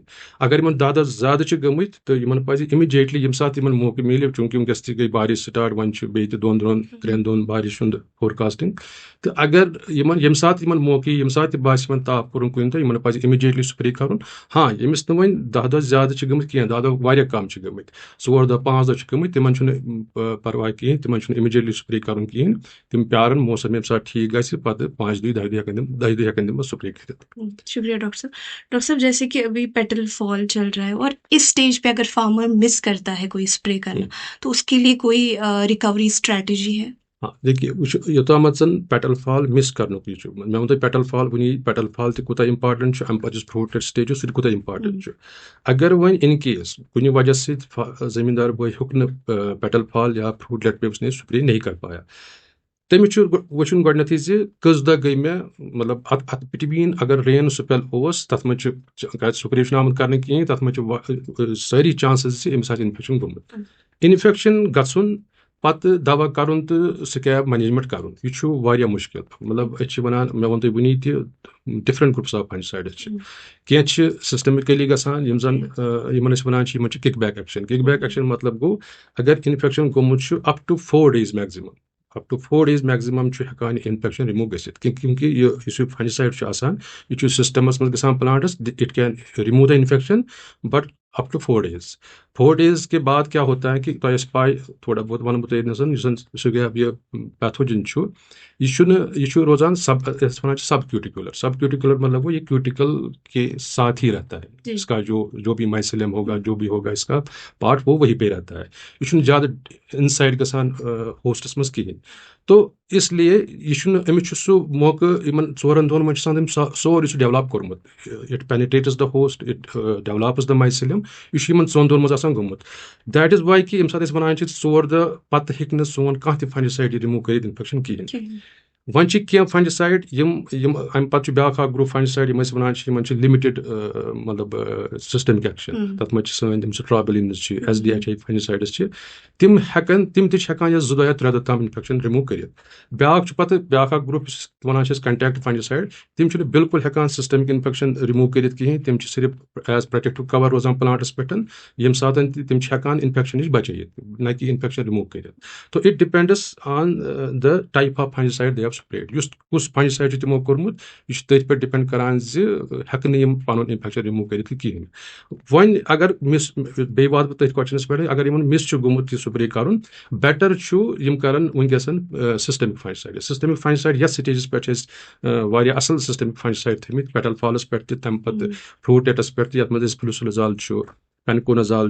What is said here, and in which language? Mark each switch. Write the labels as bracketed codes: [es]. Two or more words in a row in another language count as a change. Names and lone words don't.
[ks] اگر یِمن 10 دۄہ زیادٕ چھِ گٔمٕتۍ تہٕ یِمن پزِ اِمِڈیٹلی ییٚمہِ ساتہٕ یِمن موقعہٕ مِلہِ چوٗنٛکہِ وٕنکیٚس تہِ گٔے بارِش سٹاٹ وۄنۍ چھُ بیٚیہِ تہِ 2 دۄہن 3 دۄہن بارِش ہُنٛد فورکاسٹنگ تہٕ اگر یِمن ییٚمہِ ساتہٕ یِمن موقعہٕ ییٚمہِ ساتہٕ تہِ باسہِ یِمن تاپھ کوٚرُن کُنہِ دۄہ یِمن پزِ اِمِڈیٹلی سپرے کرُن ہاں ییٚمِس نہٕ وۄنۍ 10 دۄہ زیادٕ چھِ گٔمٕتۍ کینٛہہ 10 دۄہ واریاہ کم چھِ گٔمٕتۍ 4 دۄہ 5 دۄہ چھِ گٔمٕتۍ تِمن چھُنہٕ پرواے کِہیٖنۍ تِمن چھُنہٕ اِمِڈیٹلی سپرے کرُن کِہیٖنۍ تِم پیارن موسم ییٚمہِ ساتہٕ ٹھیٖک گژھِ پتہٕ 5 دۄہہِ 10 دۄہہِ ہٮ۪کن تِم سپرے کٔرِتھ [ur] شکریہ ڈاکٹر صاحب جیسے کہ ابھی [en] petal fall [ur] چل رہا ہے اور اس اسٹیج پہ اگر فارمر مس کرتا ہے کوئی اسپرے کرنا تو اس کے لیے کوئی [en] recovery strategy [ur] ہے [ks] ہاں دیکھیے یوٚتامَتھ زن [en] petal fall [ks] مس کرنُک یہِ چھُ مےٚ ووٚن تۄہہِ [en] petal fall [ks] وٕنی [en] petal fall [ks] تہِ کوٗتاہ اِمپاٹنٹ چھُ اَمہِ پتہٕ یُس [en] fruit stage [ks] چھُ سُہ تہِ کوٗتاہ اِمپاٹنٹ چھُ اگر وۄنۍ [en] in case [ks] کُنہِ وجہ سۭتۍ زٔمیٖندار بٲے ہیوٚک نہٕ [en] petal fall [ks] یا فرٛوٗٹ لیٹ [ur] پے نے سپرے نہیں کر پایا [ks] تٔمِس چھُ وٕچھُن گۄڈنیتھٕے زِ کٔژ دۄہ گٔے مےٚ مطلب اتھ بِٹویٖن اگر [en] rain spell [ks] اوس تتھ منٛز چھُ سپرے چھُنہٕ آمُت کرنہٕ کِہیٖنۍ تتھ منٛز چھِ سٲری چانسز زِ أمِس آسہِ اِنفیکشن گوٚمُت اِنفیکشن گژھُن پتہٕ دوا کَرُن تہٕ [en] scab management [ks] کَرُن یہِ چھُ واریاہ مُشکِل مطلب أسۍ چھِ وَنان مےٚ ووٚن تۄہہِ وٕنی تہِ [en] different groups of fungicides [ks] چھِ کینٛہہ چھِ سسٹمِکلی گژھان یِم زَن یِمن أسۍ وَنان چھِ یِمن چھِ [en] kick back action kick back action [ks] مطلب گوٚو اگر انفیکشن گوٚمُت چھُ [en] up to 4 days maximum up to 4 days maximum [ks] چھُ ہٮ۪کان یہِ انفیکشن رِموٗ گٔژھِتھ کیونکہِ یُس یہِ فنجسایڈ چھُ آسان یہِ چھُ سسٹمس منٛز گژھان [en] plants it can remove the infection but up to 4 days [ks] 4 days [ur] کے بعد کیا ہوتا ہے کہ [ks] تۄہہِ آسہِ پاے [ur] تھوڑا بہت [ks] وَنہٕ بہٕ تۄہہِ یُس زن سکیب یہِ پیتھوجن چھُ یہ چھُ روزان یَتھ وَنان چھِ [ur] سب کیوٹیکولر مطلب وہ یہ کیوٹیکل کے ساتھ ہی رہتا ہے اس کا جو بھی مائسیلیم ہوگا جو بھی ہوگا اس کا پارٹ وہ وہیں پہ رہتا ہے [ks] یہ چھُنہٕ زیادٕ اِنسایڈ گژھان ہوسٹس منٛز کِہیٖنۍ [ur] تو اس لیے [ks] یہ چھُنہٕ أمِس چھُ سُہ موقعہٕ یِمن 4 دۄہن منٛز چھُ آسان تٔمۍ سورُے سُہ ڈیولپ کوٚرمُت [en] it penetrates the host it develops the mycelium [ks] یہ چھُ یِمن 2 دۄہن منٛز آسان گوٚمُت [en] that is why [ks] کہِ ییٚمہِ ساتہٕ أسۍ وَنان چھِ 4 دۄہ پتہٕ ہیٚکہِ نہٕ سون کانٛہہ تہِ فنجسایڈ یہِ رِموٗ کٔرِتھ انفیکشن کِہیٖنۍ وۄنۍ چھِ کینٛہہ فنجسایڈ یِم اَمہِ پتہٕ چھُ بیٛاکھ اکھ گروپ فنجسایڈ یِم أسۍ وَنان چھِ یِمن چھِ لِمِٹِڈ مطلب [en] systemic action [ks] تَتھ منٛز چھِ سٲنۍ تِم سٹرابلِنز چھِ [en] SDHI fungicides [ks] چھِ تِم تہِ چھِ ہٮ۪کان 2 دۄہ یا 3 دۄہ تام انفیکشن رِموٗ کٔرِتھ بیٛاکھ چھُ پتہٕ بیٛاکھ اکھ گروپ یُس وَنان چھِ أسۍ [en] contact fungicide [ks] تِم چھِنہٕ بالکل ہٮ۪کان [en] systemic infection [ks] رِموٗ کٔرِتھ کِہیٖنۍ تِم چھِ صرف [en] as protective cover [ks] روزان پلانٹس پٮ۪ٹھ ییٚمہِ ساتہٕ تہِ تِم چھِ ہٮ۪کان انفیکشن نِش بچٲیِتھ نہ کہِ انفیکشن رِموٗ کٔرِتھ [en] so it depends on the type of fungicide they have sprayed [ks] کُس فنجسایڈ چھُ تِمو کوٚرمُت یہِ چھُ تٔتھۍ پٮ۪ٹھ ڈِپینڈ کران زِ ہٮ۪کہٕ نہٕ یِم پنُن انفیکشن رِموٗ کٔرِتھ کِہیٖنۍ وۄنۍ اگر بیٚیہِ واتہٕ بہٕ تٔتھۍ کوسچنس پٮ۪ٹھ اگر یِمن مِس چھُ گوٚمُت یہِ سپرے کرُن بیٹر چھُ یِم کرن وٕنکیٚسن [en] systemic fungicide [ks] یتھ سٹیجس پٮ۪ٹھ چھِ أسۍ واریاہ اصل [en] systemic fungicide [ks] تھٲمٕتۍ پیٹل فالس پٮ۪ٹھ تہِ تمہِ پتہٕ فروٗٹیٹس پٮ۪ٹھ تہِ یتھ منٛز أسۍ فلوسولازال چھُ پینکونازال